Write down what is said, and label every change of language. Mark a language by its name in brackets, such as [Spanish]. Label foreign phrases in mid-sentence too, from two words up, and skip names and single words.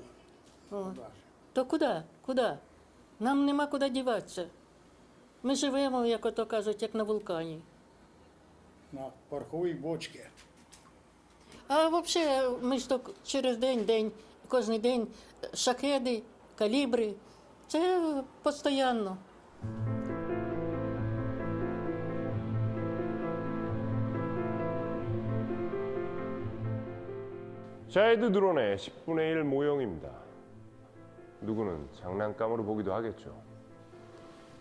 [Ukrainian] О. То куди? Куди? Нам нема куди діватися. Ми живемо, як ото кажуть, як на вулкані. На пороховій бочці. А взагалі, ми ж то через день, кожен день шахеди, калібри. Це постійно. [Korean] 샤헤드 드론의 10분의 1 모형입니다. 누구는 장난감으로 보기도 하겠죠.